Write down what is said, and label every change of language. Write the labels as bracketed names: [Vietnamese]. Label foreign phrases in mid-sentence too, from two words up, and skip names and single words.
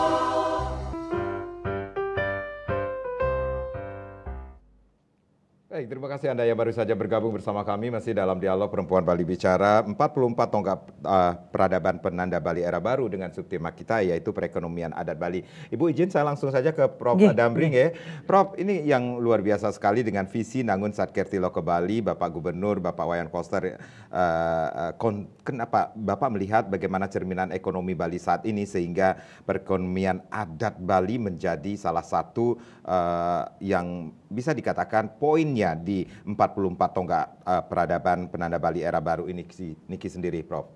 [Indonesian] Baik, terima kasih Anda yang baru saja bergabung bersama kami masih dalam dialog Perempuan Bali Bicara 44 tonggak peradaban penanda Bali era baru dengan subtema kita yaitu perekonomian adat Bali. Ibu izin saya langsung saja ke Prof. Damri ya. Prof, ini yang luar biasa sekali dengan visi Nangun Satkertilo ke Bali, Bapak Gubernur, Bapak Wayan Koster. Kenapa Bapak melihat bagaimana cerminan ekonomi Bali saat ini sehingga perekonomian adat Bali menjadi salah satu yang bisa dikatakan poinnya di 44 tonggak peradaban penanda Bali era baru ini Niki sendiri, Prof.